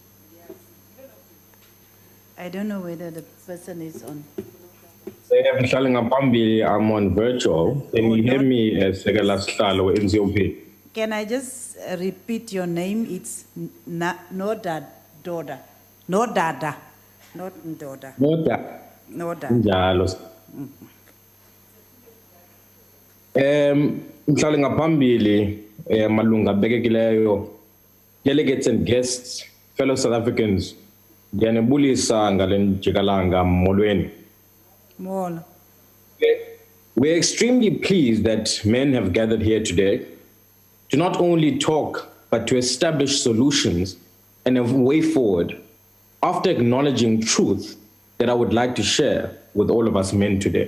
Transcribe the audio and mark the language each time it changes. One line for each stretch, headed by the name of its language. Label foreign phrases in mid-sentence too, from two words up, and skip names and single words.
English: I don't know whether the person is on. I'm on virtual. Can you hear me, Segala Stalo in ZOP? Can I just repeat your name? It's Noda Doda. Nodada. Not Ndoda. Noda. Noda.
Xhosa: Njalo. Mhlali ngaphambili malunga bekekileyo,
English: delegates and guests, fellow South Africans,
Xhosa: ndiyanibulisa ngale njikalanga molweni. Molo. We're extremely pleased that men have gathered here today to not only talk, but to establish solutions and a way forward after acknowledging truth that I would like to share with all of us men today.